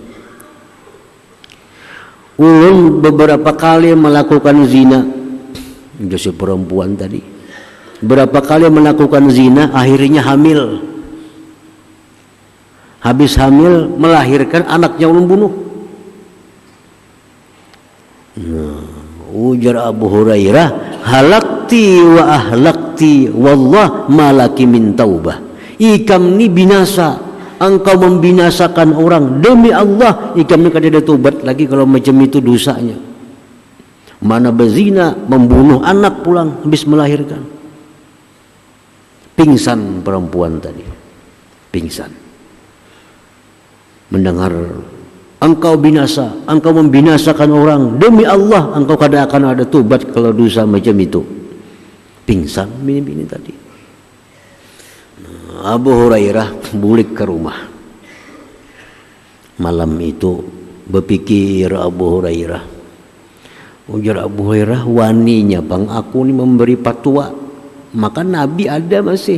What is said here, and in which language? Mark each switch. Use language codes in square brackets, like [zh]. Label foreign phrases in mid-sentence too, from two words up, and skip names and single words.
[bjn] Ulun beberapa kali melakukan zina. Ujar si perempuan tadi, berapa kali melakukan zina, akhirnya hamil. Habis hamil melahirkan anaknya ulun bunuh. Nah, ujar Abu Hurairah, [ar] هلكت وأهلكت والله ما لك من توبة. [bjn] Ikam ni binasa, engkau membinasakan orang, demi Allah ikam ni kada ada tobat lagi kalau macam itu dosanya. Mana berzina, membunuh anak pulang habis melahirkan. Pingsan perempuan tadi, pingsan. Mendengar engkau binasa, engkau membinasakan orang, demi Allah engkau kada akan ada tobat kalau dosa macam itu. Pingsan bini-bini tadi. Nah, Abu Hurairah bulik ke rumah. Malam itu berpikir Abu Hurairah, ujar Abu Hurairah, waninya bang aku ni memberi fatwa, maka Nabi ada masih.